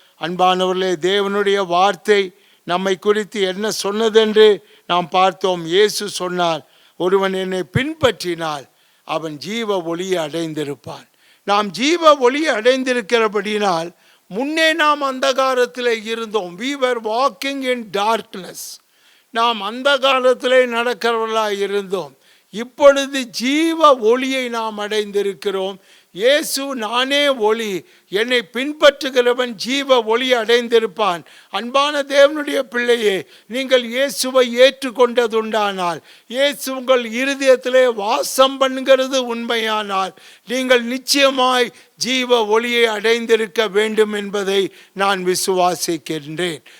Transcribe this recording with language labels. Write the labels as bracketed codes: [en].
[ta] அன்பானவர்களே, தேவனுடைய வார்த்தை நம்மை குறித்து என்ன சொன்னதென்று நாம் பார்த்தோம். இயேசு சொன்னார், ஒருவன் என்னை பின்பற்றினால் அவன் ஜீவ ஒளியை அடைந்திருப்பான். நாம் ஜீவ ஒளியை அடைந்திருக்கிறபடினால் முன்னே நாம் அந்தகாரத்திலே இருந்தோம். [en] we were walking in darkness. [ta] நாம் அந்தகாரத்திலே நடக்கிறவர்களாக இருந்தோம். இப்பொழுது ஜீவ ஒளியை நாம் அடைந்திருக்கிறோம். இயேசு நானே ஒளி, என்னை பின்பற்றுகிறவன் ஜீவ ஒளி அடைந்திருப்பான். அன்பான தேவனுடைய பிள்ளையே, நீங்கள் இயேசுவை ஏற்றுக்கொண்டதுண்டானால், இயேசு உங்கள் இருதயத்திலே வாசம் பண்ணுகிறது உண்மையானால், நீங்கள் நிச்சயமாய் ஜீவ ஒளியை அடைந்திருக்க வேண்டும் என்பதை நான் விசுவாசிக்கின்றேன்.